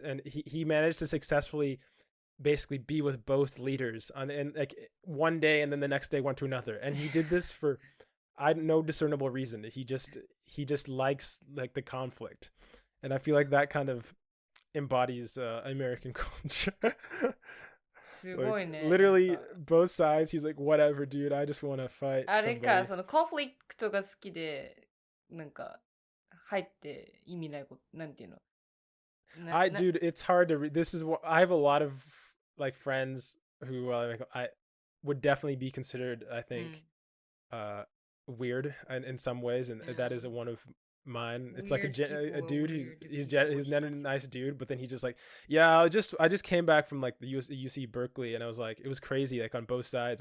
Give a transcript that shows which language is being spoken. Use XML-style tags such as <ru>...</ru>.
<en>And he managed to successfully basically be with both leaders and like one day, and then the next day went to another. And he did this for no discernible reason. He just likes like the conflict, and I feel like that kind of embodies American culture.</en> <ja>すごいね。</ja> <en>Like, literally both sides. He's like, whatever, dude. I just want to fight.</en> <ja>あれか、そのコンフリクトが好きで、なんか入って意味ないこと、なんていうの。</ja> <en>Dude, it's hard to read. This is what I have a lot of like friends who I would definitely be considered, I think, weird in some ways, and that is one of mine. It's like a dude he's not a nice dude, but then he just like, yeah, I just came back from like the UC Berkeley, and I was like, it was crazy, like on both sides.</en>